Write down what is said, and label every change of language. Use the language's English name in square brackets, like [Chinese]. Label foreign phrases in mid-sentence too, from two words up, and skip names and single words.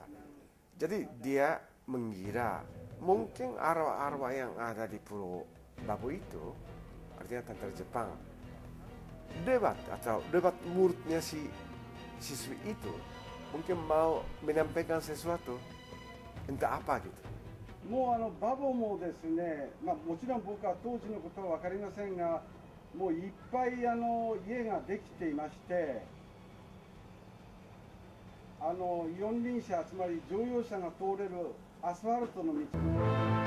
[Indonesian] Jadi dia mengira mungkin arwah-arwah yang ada di Pulau Babo itu, artinya tentara Jepang, debat mulutnya si siswi itu mungkin mau menyampaikan sesuatu, entah apa gitu. [Japanese] もうバボもですね、もちろん僕は当時のことは分かりませんが、もういっぱい家ができていまして、四輪車、つまり乗用車が通れるアスファルトの道も